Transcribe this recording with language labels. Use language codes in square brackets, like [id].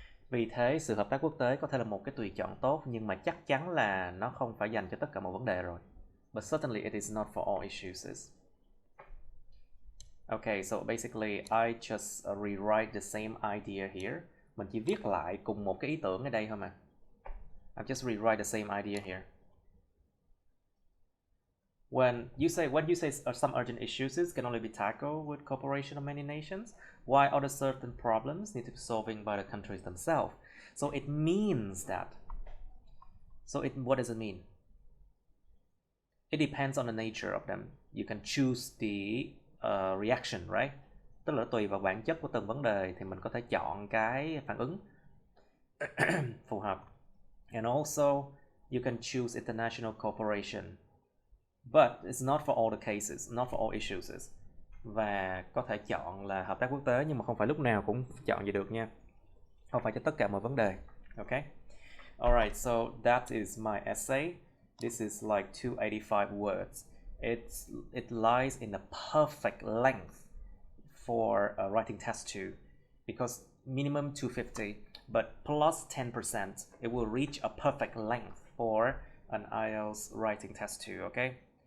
[vi] Vì thế, sự hợp tác quốc tế có thể là một cái tùy chọn tốt, nhưng mà chắc chắn là nó không phải dành cho tất cả mọi vấn đề rồi. [en] But certainly it is not for all issues. Okay, so basically I just rewrite the same idea here. [vi] Mình chỉ viết lại cùng một cái ý tưởng ở đây thôi mà. [en] I just rewrite the same idea here. When you say some urgent issues can only be tackled with cooperation of many nations, while other certain problems need to be solved by the countries themselves. So it means that. What does it mean? It depends on the nature of them. You can choose the reaction, right? [vi] Tức là tùy vào bản chất của từng vấn đề thì mình có thể chọn cái phản ứng phù hợp. [en] And also, you can choose international cooperation. But it's not for all the cases, not for all issues. [vi] Và có thể chọn là hợp tác quốc tế, nhưng mà không phải lúc nào cũng chọn vậy được nha. Không phải cho tất cả mọi vấn đề. [en] Okay? Alright, so that is my essay. This is like 285 words. It lies in a perfect length for writing test 2, because minimum 250, but plus 10%, it will reach a perfect length for an IELTS writing test 2, okay?